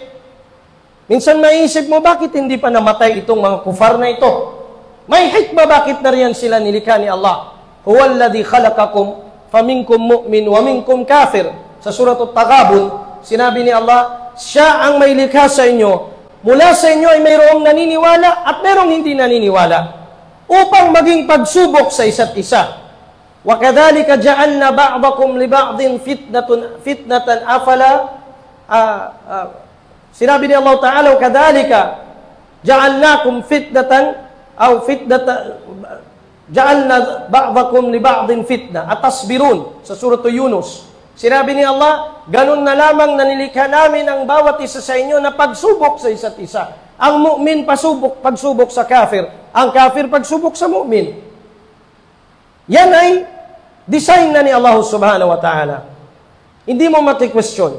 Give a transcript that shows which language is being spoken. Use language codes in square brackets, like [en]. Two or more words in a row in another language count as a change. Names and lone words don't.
[tl] Minsan maisip mo, bakit hindi pa namatay itong mga kufar na ito? May hikmah, bakit na riyan sila nilikha ni Allah? [ar] هو الذي خلقكم، فمنكم مؤمن، ومنكم كافر. [tl] Sa surat At-Taghabun, sinabi ni Allah, siya ang may likha sa inyo. Mula sa inyo ay mayroong naniniwala at mayroong hindi naniniwala. Upang maging pagsubok sa isa't isa. [ar] وكذلك جعلنا بعضكم لبعض فتنة أفلا [tl] sinabi ni Allah Ta'ala, [ar] كذلك جعلناكم فتنة أو فتنة جعلنا بعضكم لبعض فتنة أتصبرون [tl] sa surah Yunus. Sinabi ni Allah, ganun na lamang nanilikha namin ang bawat isa sa inyo na pagsubok sa isa't isa. Ang mu'min pagsubok sa kafir, ang kafir pagsubok sa mu'min. Yan ay design na ni Allah [ar] سبحانه وتعالى. [tl] Hindi mo mati-question.